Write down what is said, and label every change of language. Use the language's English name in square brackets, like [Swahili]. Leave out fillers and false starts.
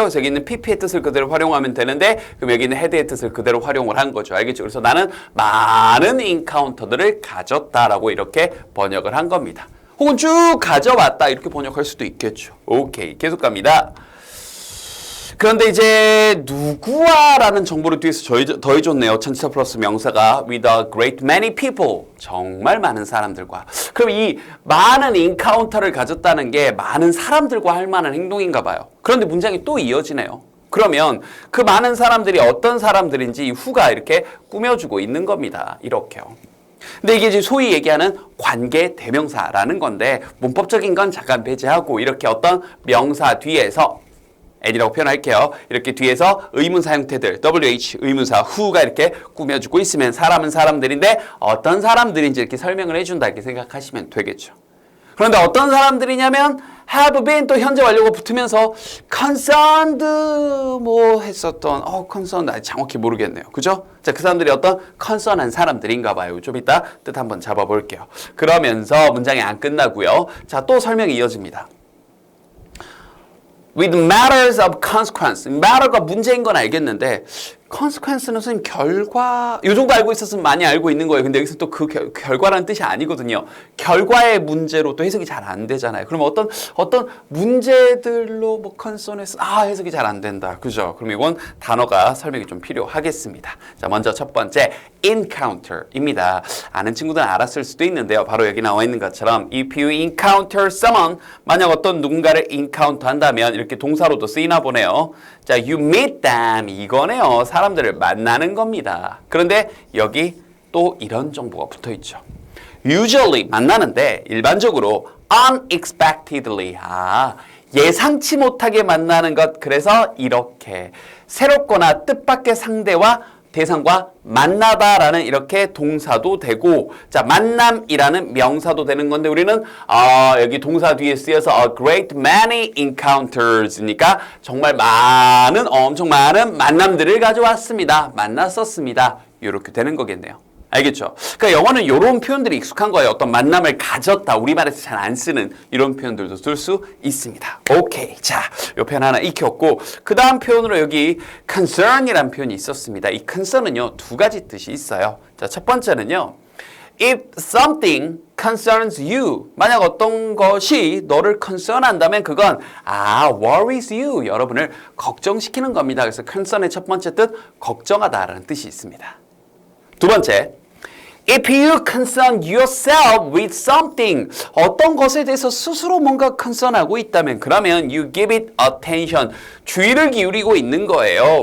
[Korean] 그래서 여기 있는 pp의 뜻을 그대로 활용하면 되는데 그럼 여기 있는 had의 뜻을 그대로 활용을 한 거죠. 알겠죠? 그래서 나는 많은 encounter들을 가졌다라고 이렇게 번역을 한 겁니다. 혹은 쭉 가져왔다 이렇게 번역할 수도 있겠죠. 오케이. 계속 갑니다. 그런데 이제 누구와라는 정보를 뒤에서 더해줬네요. 전치사 플러스 명사가 [English] with a great many people. [Korean] 정말 많은 사람들과. 그럼 이 많은 인카운터를 가졌다는 게 많은 사람들과 할 만한 행동인가 봐요. 그런데 문장이 또 이어지네요. 그러면 그 많은 사람들이 어떤 사람들인지 이 who가 이렇게 꾸며주고 있는 겁니다. 이렇게요. 근데 이게 이제 소위 얘기하는 관계 대명사라는 건데 문법적인 건 잠깐 배제하고 이렇게 어떤 명사 뒤에서 N이라고 표현할게요. 이렇게 뒤에서 의문사 형태들 WH 의문사 who가 이렇게 꾸며주고 있으면 사람은 사람들인데 어떤 사람들인지 이렇게 설명을 해준다 이렇게 생각하시면 되겠죠. 그런데 어떤 사람들이냐면 have been 또 현재 완료가 붙으면서 concerned 뭐 했었던 concerned 정확히 모르겠네요. 그죠? 자, 그 사람들이 어떤 concern한 사람들인가 봐요. 좀 이따 뜻 한번 잡아볼게요. 그러면서 문장이 안 끝나고요. 자, 또 설명이 이어집니다. [English] with matters of consequence. [Korean] matter가 문제인 건 알겠는데 consequence는 선생님 결과 이 정도 알고 있었으면 많이 알고 있는 거예요. 근데 여기서 또 그 결과라는 뜻이 아니거든요. 결과의 문제로 또 해석이 잘 안 되잖아요. 그러면 어떤 문제들로 뭐 concern해서 해석이 잘 안 된다. 그죠? 그럼 이건 단어가 설명이 좀 필요하겠습니다. 자, 먼저 첫 번째 encounter입니다. 아는 친구들은 알았을 수도 있는데요. 바로 여기 나와 있는 것처럼 [English] if you encounter someone [Korean] 만약 어떤 누군가를 encounter 한다면 이렇게 동사로도 쓰이나 보네요. [English] 자, you meet them [Korean] 이거네요. 사람들을 만나는 겁니다. 그런데 여기 또 이런 정보가 붙어 있죠. usually 만나는데 일반적으로 unexpectedly 예상치 못하게 만나는 것. 그래서 이렇게 새롭거나 뜻밖의 상대와 대상과 만나다라는 이렇게 동사도 되고 자 만남이라는 명사도 되는 건데 우리는 여기 동사 뒤에 쓰여서 [English] a great many encounters [Korean] 니까 정말 엄청 많은 만남들을 가져왔습니다. 만났었습니다. 이렇게 되는 거겠네요. 알겠죠? 그러니까 영어는 이런 표현들이 익숙한 거예요. 어떤 만남을 가졌다. 우리말에서 잘 안 쓰는 이런 표현들도 쓸 수 있습니다. 오케이. 자, 이 표현 하나 익혔고 그 다음 표현으로 여기 concern이라는 표현이 있었습니다. 이 concern은요. 두 가지 뜻이 있어요. 자, 첫 번째는요. [English] If something concerns you. [Korean] 만약 어떤 것이 너를 concern 한다면 그건 [English] worries you. [Korean] 여러분을 걱정시키는 겁니다. 그래서 concern의 첫 번째 뜻 걱정하다라는 뜻이 있습니다. 두 번째 [English] If you concern yourself with something, [Korean] 어떤 것에 대해서 스스로 뭔가 concern하고 있다면 그러면 [English] you give it attention, [Korean] 주의를 기울이고 있는 거예요.